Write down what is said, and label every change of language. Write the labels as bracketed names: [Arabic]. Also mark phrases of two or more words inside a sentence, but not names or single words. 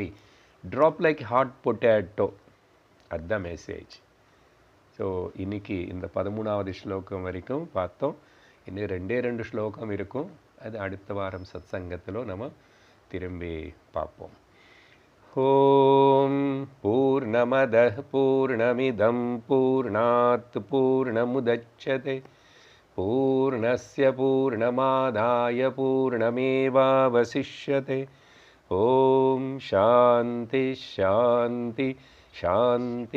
[English] drop like hot potato, [Tamil] அதுதான் மெசேஜ். ஸோ இன்னைக்கு இந்த 13வது ஸ்லோகம் வரைக்கும் பார்த்தோம். இன்னும் 2 ஸ்லோகம் இருக்கும். அது அடுத்த வாரம் சத்சங்கத்தில் நம்ம திரும்பி பார்ப்போம். [Sanskrit] ॐ पूर्णमदः पूर्णमिदम् पूर्णात् पूर्णमुदच्यते पूर्णस्य पूर्णमादाय पूर्णमेवावशिष्यते. ॐ शान्ति शान्ति शान्ति.